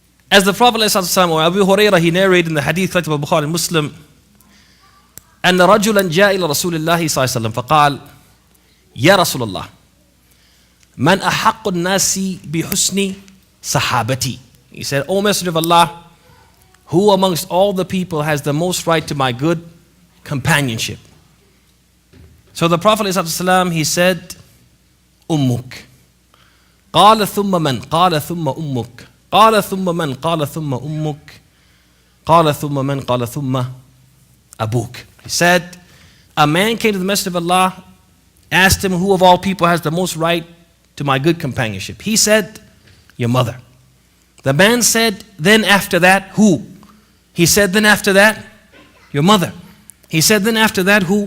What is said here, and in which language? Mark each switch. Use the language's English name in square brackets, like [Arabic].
[English] As the Prophet ﷺ, or Abu Hurairah, he narrated in the hadith collected by Bukhari and Muslim, [Arabic] أن رجلا جاء إلى رسول الله صلى الله عليه وسلم فقال يا رسول الله من أحق الناس بحسن صحابتي. [English] He said, O Messenger of Allah, who amongst all the people has the most right to my good companionship? So the Prophet ﷺ, he said, [Arabic] أمك. قال ثم من قال ثم أمك قال ثم من قال ثم أمك قال ثم من قال ثم أبوك. [English] He said, a man came to the Messenger of Allah, asked him who of all people has the most right to my good companionship. He said, your mother. The man said, then after that, who? He said, then after that, your mother. He said, then after that, who?